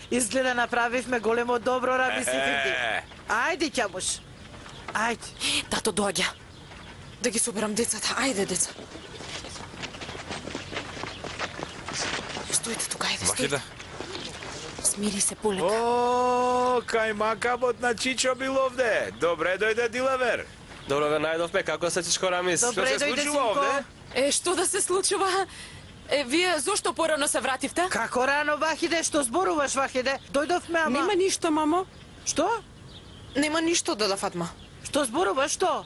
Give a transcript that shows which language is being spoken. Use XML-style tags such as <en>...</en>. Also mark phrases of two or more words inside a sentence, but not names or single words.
<mk>Изгледа направивме големо добро, Раби Сифинди. Ајде, Ќамуш. Ајде. Тато доаѓа. Да ги соберам децата. Ајде, деца. Стојте тука, ајде, стојте. Вахиде, Смири се полека. O, kaj makabot na Čičo bil ovde. Dobre dojde Dilevер. Добро ве најдовме, како се Чичко Рамис? Добре. Што се дојде, случува синко. овде? Што да се случува? Вие зошто порано се вративте? Како рано, Вахиде, што зборуваш, Вахиде? Дојдовме, ама... Нема ништо, мамо. Што? Нема ништо, дада Фатма. Што зборуваш, што?</mk>